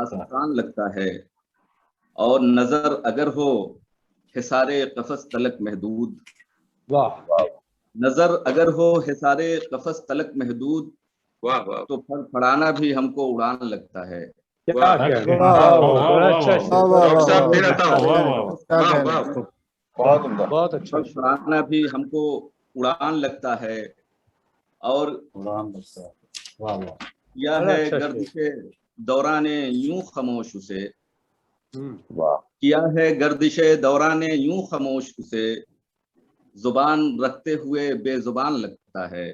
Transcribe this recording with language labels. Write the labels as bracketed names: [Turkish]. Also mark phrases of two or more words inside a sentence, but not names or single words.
[Urdu] داستان لگتا ہے، اور نظر اگر ہو حصار قفس تلک محدود، نظر اگر ہو حصار قفس تلک محدود، واہ واہ تو پھڑ پھڑانا بھی ہم کو اڑان لگتا ہے، کیا کہنا، واہ بڑا اچھا वाह شعر، वाह ڈاکٹر صاحب वाह پھر آتا ہوں क्या واہ कहना واہ इसको। بہت اچھا پھڑ شعر، پھڑانا بھی ہم کو اڑان لگتا ہے، اور قرآن لگتا ہے، واہ واہ، کیا بڑا ہے اچھا گردش دوران یوں خاموش اسے، ہوں، کیا ہے گردش دوران یوں خاموش اسے، زبان رکھتے ہوئے بے زبان لگتا ہے،